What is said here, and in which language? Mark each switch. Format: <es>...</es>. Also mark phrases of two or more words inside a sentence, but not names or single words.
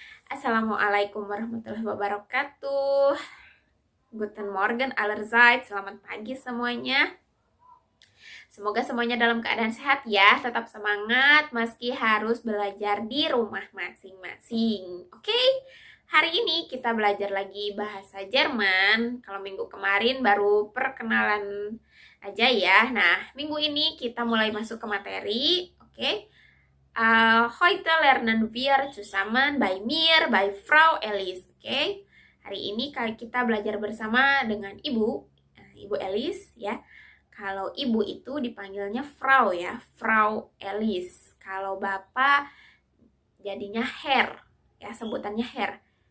<ar>Assalamualaikum warahmatullahi wabarakatuh.</ar> <de>Guten Morgen allerseits.</de> <id>Selamat pagi semuanya. Semoga semuanya dalam keadaan sehat ya. Tetap semangat meski harus belajar di rumah masing-masing. Oke? Hari ini kita belajar lagi bahasa Jerman. Kalau minggu kemarin baru perkenalan aja ya. Nah, minggu ini kita mulai masuk ke materi. Oke?</id> <de>Heute lernen wir zusammen bei mir, bei Frau Elis.</de> <id>Oke? Hari ini kita belajar bersama dengan Ibu Elis ya. Kalau ibu itu dipanggilnya Frau ya, Frau Elis. Kalau bapak jadinya Herr ya, sebutannya Herr.</id>